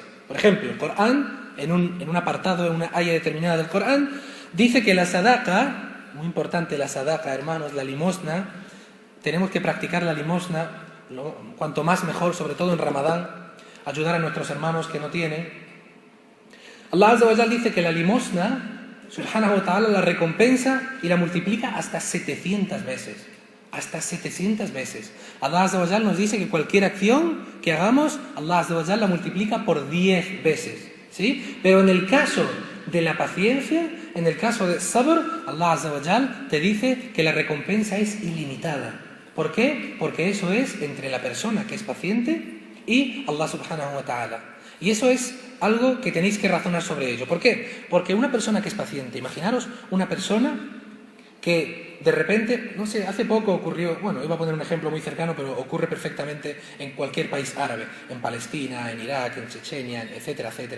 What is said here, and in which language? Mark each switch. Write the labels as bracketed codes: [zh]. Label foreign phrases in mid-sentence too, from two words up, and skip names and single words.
[es] Por ejemplo, el Corán, en un apartado, en una aya determinada del Corán, dice que la sadaqa, muy importante la sadaqa, hermanos, la limosna, tenemos que practicar la limosna, cuanto más mejor, sobre todo en Ramadán, ayudar a nuestros hermanos que no tienen. [ar] الله عز وجل [es] dice que la limosna, [ar] سبحانه وتعالى, [es] la recompensa y la multiplica hasta 700 veces. Hasta 700 veces. [ar] الله عز وجل [es] nos dice que cualquier acción que hagamos, [ar] الله عز وجل [es] la multiplica por 10 veces. ¿Sí? Pero en el caso de la paciencia, en el caso de sabr, [ar] الله عز وجل [es] te dice que la recompensa es ilimitada. ¿Por qué? Porque eso es entre la persona que es paciente y [ar] الله سبحانه وتعالى. [es] Y eso es algo que tenéis que razonar sobre ello. ¿Por qué? Porque una persona que es paciente, imaginaros una persona que de repente, no sé, hace poco ocurrió, bueno, iba a poner un ejemplo muy cercano, pero ocurre perfectamente en cualquier país árabe, en Palestina, en Irak, en Chechenia, etcétera, etcétera.